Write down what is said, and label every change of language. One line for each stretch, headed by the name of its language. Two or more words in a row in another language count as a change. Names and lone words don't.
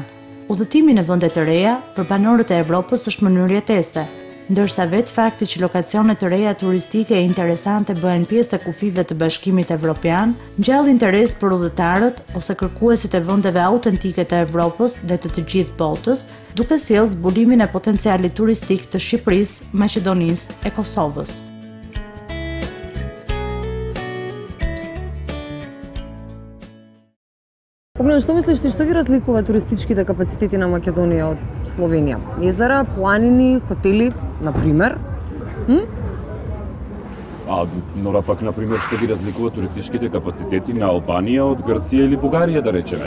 Albanian: Udhëtimi në vende të reja për banorët e Evropës është mënyrë jetese, ndërsa vetë fakti që lokacione të reja turistike e interesante bëhen pjesë të kufive të Bashkimit Evropian, ngjall interes për udhëtarët ose kërkuesit e vendeve autentike të Evropës dhe të gjithë botës, duke sjellë zbulimin e potencialit turistik të Shqipërisë, Maqedonisë e Kosovës.
Macedonian: Огнен, што мислиш ти, што ги разликува туристичките капацитети на Македонија од Словенија? Езера, планини, хотели, например? Но пак, например, што ги разликува туристичките капацитети на Албанија од Грција или Бугарија, да речеме?